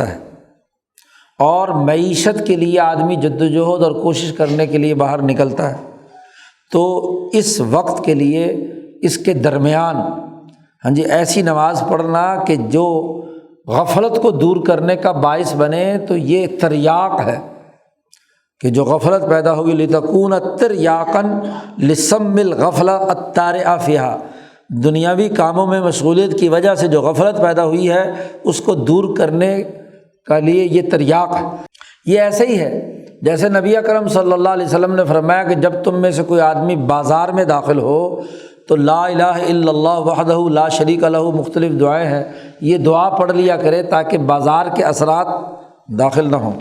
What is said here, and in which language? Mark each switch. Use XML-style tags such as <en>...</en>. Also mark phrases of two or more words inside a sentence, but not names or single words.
<ur>ہے، اور معیشت کے لیے آدمی جدوجہد اور کوشش کرنے کے لیے باہر نکلتا ہے، تو اس وقت کے لیے اس کے درمیان ایسی نماز پڑھنا کہ جو غفلت کو دور کرنے کا باعث بنے، تو یہ تریاق ہے کہ جو غفلت پیدا ہوگی،</ur> <ar>لتکون تریاقا لسم الغفلہ الطارئہ فیہا،</ar> <ur>دنیاوی کاموں میں مشغولیت کی وجہ سے جو غفلت پیدا ہوئی ہے اس کو دور کرنے کا لیے یہ تریاق ہے۔ یہ ایسے ہی ہے جیسے نبی اکرم</ur> <ar>صلی اللہ علیہ وسلم</ar> <ur>نے فرمایا کہ جب تم میں سے کوئی آدمی بازار میں داخل ہو تو</ur> <ar>لا الہ الا اللہ وحدہ لا شریک لہ،</ar> <ur>مختلف دعائیں ہیں، یہ دعا پڑھ لیا کرے تاکہ بازار کے اثرات داخل نہ ہوں۔</ur>